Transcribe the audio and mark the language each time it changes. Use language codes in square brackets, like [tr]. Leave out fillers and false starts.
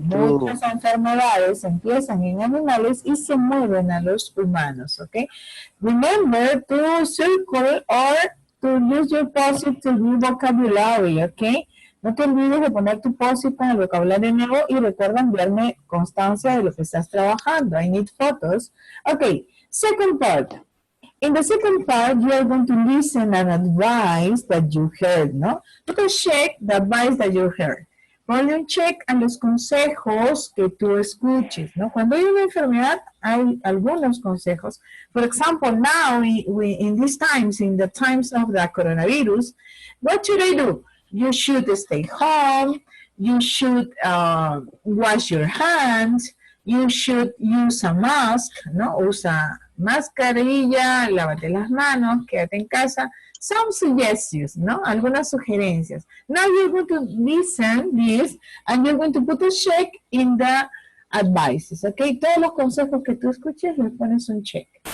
[es] Muchas enfermedades empiezan en animales y se mueven a los humanos, ¿ok? [en] Remember to circle or to use your post-it to new vocabulary, ¿ok? [es] No te olvides de poner tu post-it con el vocabulario nuevo y recuerda enviarme constancia de lo que estás trabajando. [en] I need photos. Okay, second part. In the second part, you are going to listen and advice that you heard, ¿no? You can check the advice that you heard. [es] Ponle un check a los consejos que tú escuches, ¿no? Cuando hay una enfermedad, hay algunos consejos. [en] For example, now, in these times, in the times of the coronavirus, what should I do? You should stay home. You should wash your hands. You should use a mask, ¿no? [es] Usa mascarilla, lávate las manos, quédate en casa. [en] Some suggestions, [es] ¿no? Algunas sugerencias. [en] Now you're going to listen this and you're going to put a check in the advices, okay? [es] Todos los consejos que tú escuches, le pones un check.